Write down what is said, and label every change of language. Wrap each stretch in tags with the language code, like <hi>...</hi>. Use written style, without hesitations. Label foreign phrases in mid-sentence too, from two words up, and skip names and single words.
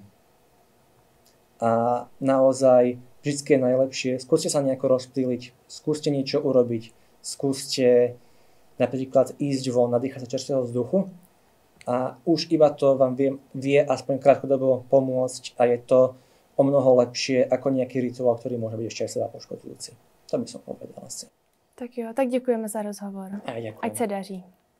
<sk>A naozaj vždy je najlepšie, skúste sa nejako rozptýliť, skúste niečo urobiť, skúste napríklad ísť von, nadýchať sa čerstvého vzduchu a už iba to vám vie aspoň krátkodobo pomôcť a je to o mnoho lepšie ako nejaký rituál, ktorý môže byť ešte aj seba poškodzujúci. To by som povedal asi.</sk> <cs>Tak jo, tak děkujeme za rozhovor.</cs> <sk>A ďakujem.</sk> <cs>Ať se daří.</cs>